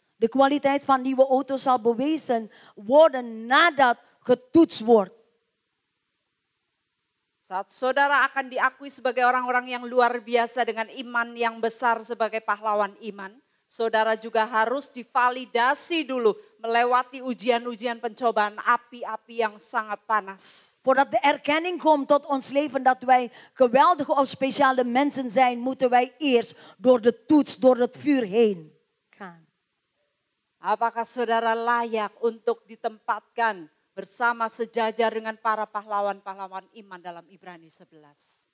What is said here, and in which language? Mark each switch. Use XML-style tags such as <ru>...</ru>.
<nl>De kwaliteit van nieuwe auto zal bewezen worden nadat getoetst wordt.</nl> <id>Saat saudara akan diakui sebagai orang-orang yang luar biasa dengan iman yang besar sebagai pahlawan iman, saudara juga harus divalidasi dulu melewati ujian-ujian pencobaan api-api yang sangat panas.</id> <nl>Voordat de erkenning komt tot ons leven dat wij geweldige of speciale mensen zijn, moeten wij eerst door de toets, door het vuur heen gaan.</nl> <id>Apakah saudara layak untuk ditempatkan bersama sejajar dengan para pahlawan-pahlawan iman dalam Ibrani 11?</id>